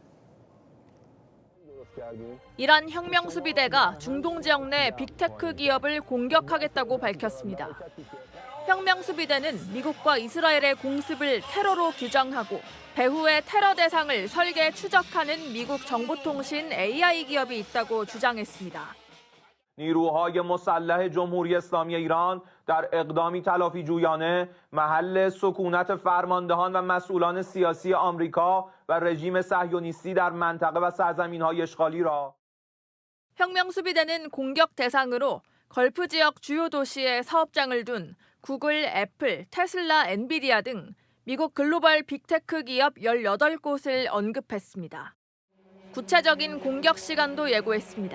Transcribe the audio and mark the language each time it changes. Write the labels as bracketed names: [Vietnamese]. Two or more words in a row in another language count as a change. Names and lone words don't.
[Korean] 이란 혁명수비대가 중동 지역 내 빅테크 기업을 공격하겠다고 밝혔습니다. 혁명수비대는 미국과 이스라엘의 공습을 테러로 규정하고 배후에 테러 대상을 설계 추적하는 미국 정보통신 AI 기업이 있다고 주장했습니다. [Persian] نیروهای مسلح جمهوری اسلامی ایران در اقدامی تلافیجویانه محل سکونت فرماندهان و مسئولان سیاسی آمریکا و رژیم صهیونیستی در منطقه و سرزمین‌های اشغالی را [Korean] 혁명수비대는 공격 대상으로 걸프 지역 주요 도시에 사업장을 둔 구글, 애플, 테슬라, 엔비디아 등 미국 글로벌 빅테크 기업 18곳을 언급했습니다. 구체적인 공격 시간도 예고했습니다.